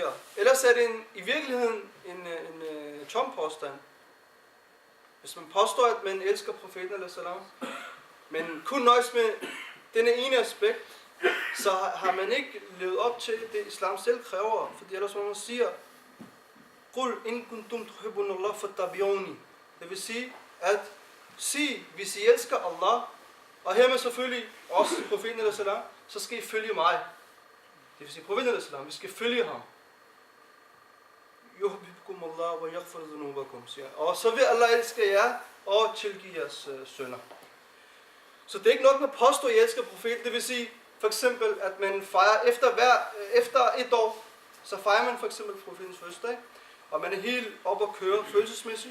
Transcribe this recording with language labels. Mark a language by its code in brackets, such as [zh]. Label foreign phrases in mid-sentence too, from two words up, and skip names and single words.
[da] Ellers er det i virkeligheden en tom påstand. Hvis man påstår, at man elsker profeten, eller salam, men kun nøjes med denne ene aspekt, så har man ikke levet op til det, islam selv kræver. Fordi ellers må man siger, [ar] قُلْ إِن كُنْتُمْ تُحِبُّونَ اللَّهَ فَاتَّبِعُونِي. [da] Det vil sige, at hvis I elsker Allah, og hermed selvfølgelig også profeten eller salam, så skal I følge mig. Det vil sige, profeten eller salam, vi skal følge ham. [ar] يُحْبِبْكُمُ اللَّهُ وَيَغْفِرْ ذُنُوبَكُمْ, [da] siger. Og så vil Allah elske jer og tilgive jeres synder. Så det er ikke nok med at påstå, at I elsker profeten. Det vil sige, for eksempel, at man fejrer efter et år, så fejrer man for eksempel profetens fødselsdag, og man er helt oppe at køre følelsesmæssigt.